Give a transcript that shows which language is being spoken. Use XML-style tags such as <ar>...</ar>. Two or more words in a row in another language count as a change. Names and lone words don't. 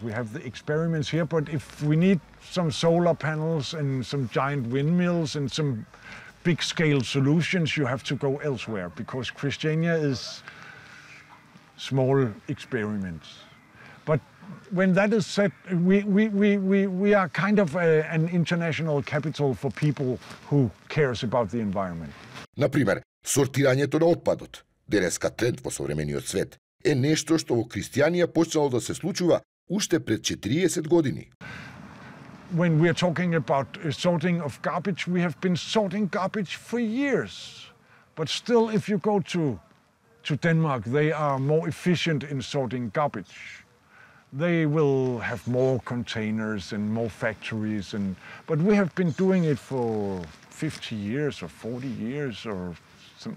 <en>We have the experiments here, but if we need some solar panels and some giant windmills and some big-scale solutions, you have to go elsewhere, because Christiania is small experiments. But when that is said, we are kind of an international capital for people who cares about the environment.</en> <mk>Например, сортирањето на отпадот, денеска тренд во современиот свет, е нешто што во Христијанија почнало да се случува уште пред 40 години.</mk> <en>When we are talking about sorting of garbage, we have been sorting garbage for years. But still, if you go to Denmark, they are more efficient in sorting garbage. they will have more containers and more factories, but we have been doing it for 50 years or 40 years or some.</en>